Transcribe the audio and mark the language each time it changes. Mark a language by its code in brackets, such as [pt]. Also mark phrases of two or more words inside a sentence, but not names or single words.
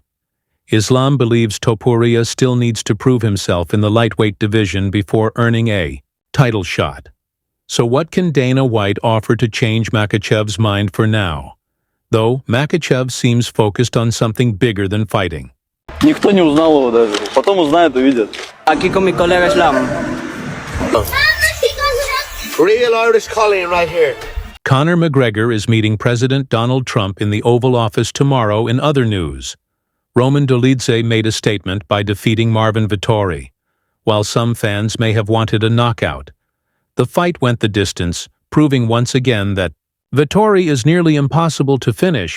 [en] Islam believes Topuria still needs to prove himself in the lightweight division before earning a title shot. So what can Dana White offer to change Makhachev's mind for now? Though Makhachev seems focused on something bigger than fighting. [ru] Никто не узнал его даже. Потом узнает, увидят. [es] Aquí con mi colega Islam. [en] Real Irish Colleen right here. Conor McGregor is meeting President Donald Trump in the Oval Office tomorrow. In other news, Roman Dolidze made a statement by defeating Marvin Vettori. While some fans may have wanted a knockout, the fight went the distance, proving once again that Vettori is nearly impossible to finish.